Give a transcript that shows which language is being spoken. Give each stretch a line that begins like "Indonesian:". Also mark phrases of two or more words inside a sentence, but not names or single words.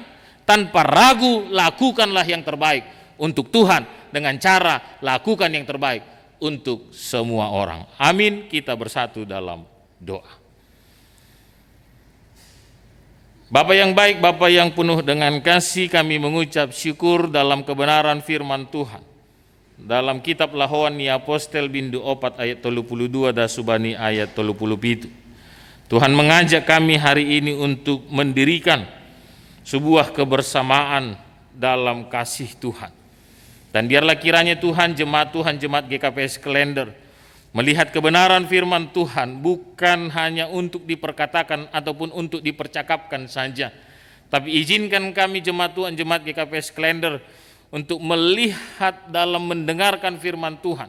Indonesian: Tanpa ragu, lakukanlah yang terbaik untuk Tuhan, dengan cara lakukan yang terbaik untuk semua orang. Amin. Kita bersatu dalam doa. Bapa yang baik, Bapa yang penuh dengan kasih, kami mengucap syukur dalam kebenaran firman Tuhan. Dalam kitab Lahoan ni Apostel bindu 4 ayat 32 dan subani ayat 37. Tuhan mengajak kami hari ini untuk mendirikan sebuah kebersamaan dalam kasih Tuhan. Dan biarlah kiranya Tuhan, jemaat GKPS Klender melihat kebenaran firman Tuhan bukan hanya untuk diperkatakan ataupun untuk dipercakapkan saja, tapi izinkan kami jemaat GKPS Klender untuk melihat dalam mendengarkan firman Tuhan.